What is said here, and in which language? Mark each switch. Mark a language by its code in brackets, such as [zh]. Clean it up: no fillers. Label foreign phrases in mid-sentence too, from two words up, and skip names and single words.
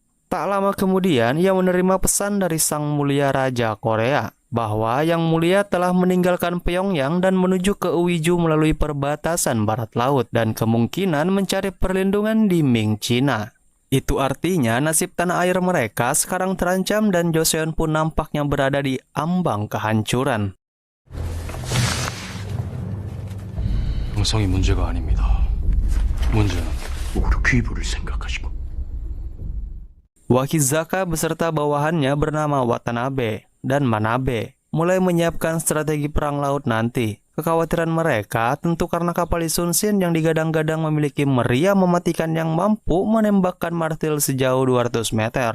[id] Tak lama kemudian, ia menerima pesan dari Sang Mulia Raja Korea bahwa Yang Mulia telah meninggalkan Pyongyang dan menuju ke Uiju melalui perbatasan barat laut dan kemungkinan mencari perlindungan di Ming, Cina. Itu artinya nasib tanah air mereka sekarang terancam dan Joseon pun nampaknya berada di ambang kehancuran. [ko] 형성이 문제가 아닙니다. 문제는 우리 귀부를 생각하시고. [id] Wakizaka beserta bawahannya bernama Watanabe dan Manabe mulai menyiapkan strategi perang laut nanti. Kekhawatiran mereka tentu karena kapal Yi Sun-shin yang digadang-gadang memiliki meriam mematikan yang mampu menembakkan martil sejauh 200 meter.